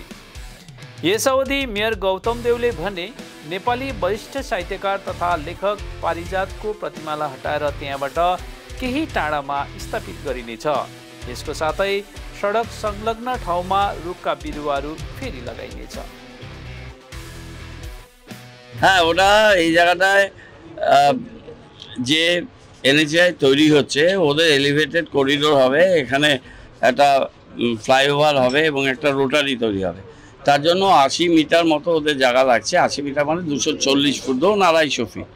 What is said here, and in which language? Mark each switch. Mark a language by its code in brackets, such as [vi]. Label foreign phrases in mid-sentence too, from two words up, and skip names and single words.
[ne] यस अवधि मेयर गौतम देवले भने, नेपाली वरिष्ठ साहित्यकार तथा लेखक पारिजातको प्रतिमालाई हटाएर त्यहाँबाट केही टाढामा स्थापित गरिनेछ। यसको साथै सडक संलग्न ठाउँमा रुखका बिरुवाहरू फेरि लगाइनेछ। [bn] হ্যাঁ, ওটা এই জায়গাটায় যে এনএইচআই তৈরি হচ্ছে, ওদের [en] elevated corridor [bn] হবে, এখানে একটা ফ্লাইওভার হবে এবং একটা রোটারি তৈরি হবে। তার জন্য 80 মিটার মতো ওদের জায়গা লাগছে। 80 মিটার মানে 240 ফুট, ধরুন 250 ফিট।